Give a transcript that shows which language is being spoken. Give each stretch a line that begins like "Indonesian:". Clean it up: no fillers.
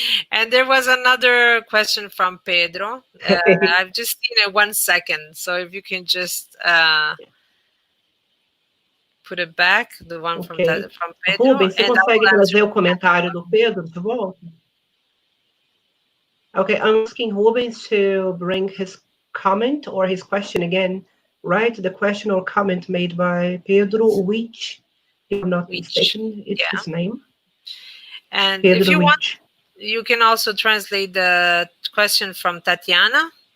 English: And there was another question from Pedro. I've just seen it 1 second, so if you can just put it back, the one from Pedro.
Portuguese: Rubens, você consegue trazer o comentário do Pedro de volta?
English: Okay, I'm asking Rubens to bring his comment or his question again, right? The question or comment made by Pedro, which, if I'm not mistaken, it's his name. And Pedro, if you want, you can also translate the question from Tatiana.